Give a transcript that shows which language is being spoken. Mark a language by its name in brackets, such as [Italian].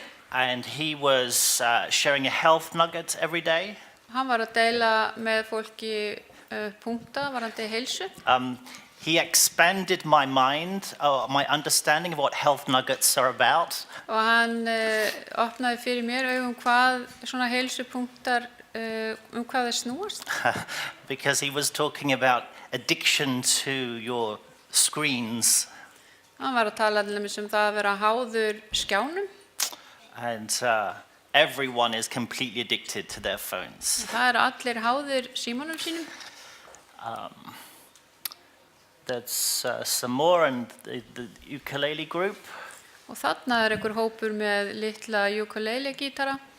[English] And he was sharing a health nugget every day. [Icelandic] Hann var að deila með fólki punkta varandi heilsu. [English] He expanded my mind, my understanding of what health nuggets are about. [Icelandic] Og hann opnaði fyrir mér hvað svona heilsupunktar hvað þeir snúast. [English] Because he was talking about addiction to your screens. [Icelandic] Hann var að tala til dæmis það að vera háður skjánum. [English] And everyone is completely addicted to their phones. [Icelandic] Það allir háður símanum sínum. [English] There's some more and the ukulele group. [Icelandic] Og þarna einhver hópur með litla ukulele gítara.